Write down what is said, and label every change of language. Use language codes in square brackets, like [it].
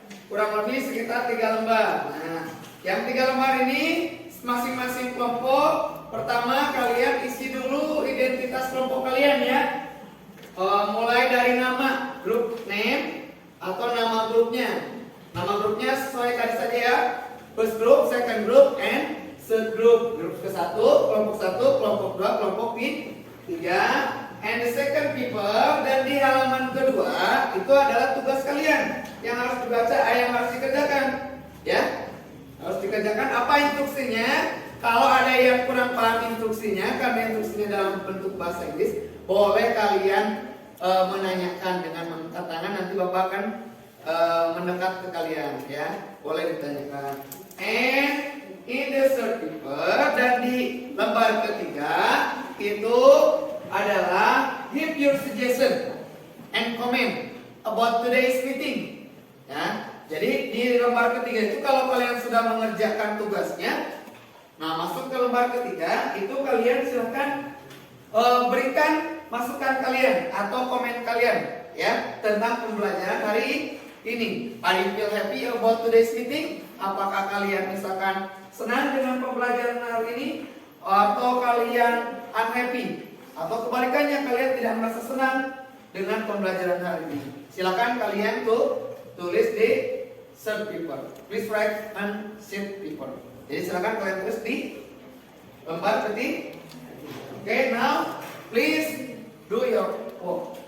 [id] Kurang lebih sekitar 3 lembar. Nah, yang 3 lembar ini masing-masing kelompok. Pertama kalian isi dulu identitas kelompok kalian ya. Mulai dari nama, group name atau nama grupnya. Nama grupnya sesuai tadi saja ya. [en] First group, second group, and third group. [id] Grup ke-1, kelompok 1, kelompok 2, kelompok 3. [en] And the second paper, [id] dan di halaman kedua itu adalah tugas kalian yang harus dibaca, yang harus dikerjakan. Ya, harus dikerjakan. Apa instruksinya? Kalau ada yang kurang paham instruksinya, karena instruksinya dalam bentuk bahasa Inggris, boleh kalian menanyakan dengan mengangkat tangan. Nanti Bapak akan mendekat ke kalian ya, boleh ditanyakan. [en] And in the third paper, [id] dan di lembar ketiga itu adalah [en] give your suggestion and comment about today's meeting [id] ya. Jadi di lembar ketiga itu kalau kalian sudah mengerjakan tugasnya, nah masuk ke lembar ketiga itu kalian silahkan berikan masukan kalian atau komen kalian ya tentang pembelajaran hari ini. [en] Are you feel happy about today's meeting? [id] Apakah kalian misalkan senang dengan pembelajaran hari ini, atau kalian unhappy, atau kebalikannya kalian tidak merasa senang dengan pembelajaran hari ini? Silakan kalian tulis di sheet paper. [en] Please write on sheet paper. [id] Jadi silakan kalian tulis di lembar ketiga. [en] Okay, now please do your work.